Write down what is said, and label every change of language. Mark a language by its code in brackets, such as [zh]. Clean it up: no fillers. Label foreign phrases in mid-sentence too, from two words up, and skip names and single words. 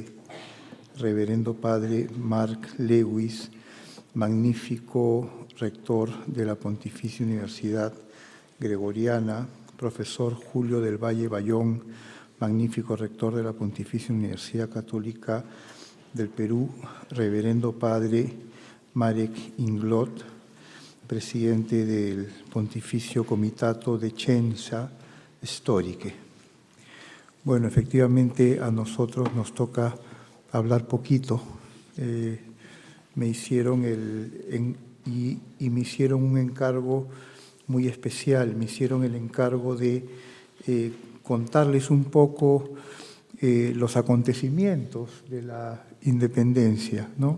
[es] Reverendo Padre Mark Lewis, magnífico rector de la Pontificia Universidad Gregoriana, profesor Julio del Valle Bayón, magnífico rector de la Pontificia Universidad Católica del Perú, Reverendo Padre Marek Inglot, presidente del Pontificio Comitato de Scienza Storiche. Bueno, efectivamente a nosotros nos toca hablar poquito. Me hicieron me hicieron un encargo muy especial. Me hicieron el encargo de contarles un poco los acontecimientos de la independencia, ¿no?